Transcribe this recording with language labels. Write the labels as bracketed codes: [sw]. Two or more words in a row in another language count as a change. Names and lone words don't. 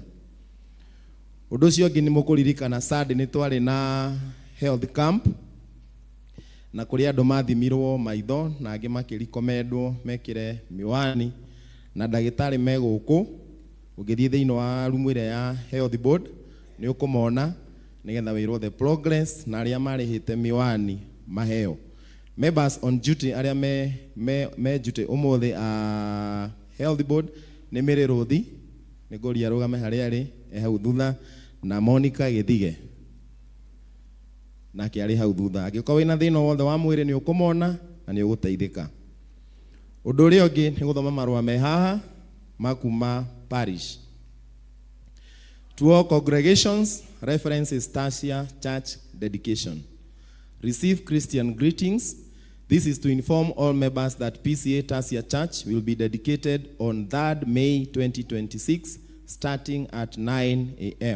[ki] Ũndũ ũcio ũngĩ nĩ mũkũririkana Sunday nĩ twarĩ na [en] health camp, [ki] na kũrĩ andũ mathimirwo maitho na angĩ makĩrikomendwo mekĩre miwani, na ndagĩtarĩ me gũkũ. Ũngĩthiĩ thĩinĩ wa room ĩrĩa ya [en] health board [ki] nĩ ũkũmona nĩgetha wĩrwo [en] the progress [ki] na arĩa marĩhĩte miwani maheo. [en] Members on duty [ki] arĩa me duty ũmũthĩ [en] health board [ki] nĩ Mary Rothi, nĩ ngũria rũgame harĩa arĩ hau thutha, na Monica Gĩthige nake arĩ hau thutha. Angĩkorwo wĩna thĩna wothe wa mwĩrĩ nĩ ũkũmona na nĩ ũgũteithĩka. Ũndũ ũrĩa ũngĩ nĩ gũthoma marũa me haha makuma parish. [en] To all congregations, reference is Tasia Church dedication. Receive Christian greetings. This is to inform all members that PCA Tasia Church will be dedicated on 3rd May 2026 starting at 9 a.m.